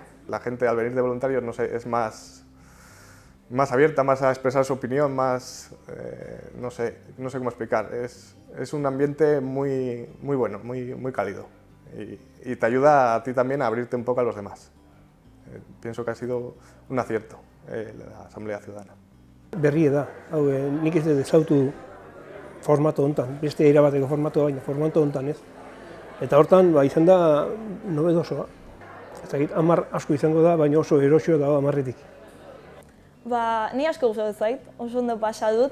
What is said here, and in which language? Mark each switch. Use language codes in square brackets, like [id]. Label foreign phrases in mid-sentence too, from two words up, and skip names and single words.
[es] La gente al venir de voluntarios, no sé, es más abierta, más a expresar su opinión, más, no sé cómo explicar. Es un ambiente muy bueno, muy cálido y te ayuda a ti también a abrirte un poco a los demás. Pienso que ha sido un acierto la Asamblea Ciudadana. [eu] Berria da, nik ez dut ezautu formatu hontan, beste erabateko formatu baina formatu hontan ez. Eta hortan izan da nobedosoa. Ez dakit 10 asko izango da, baina oso eroso da 10-etik. Ni asko gustatu zait, oso ondo pasa dut.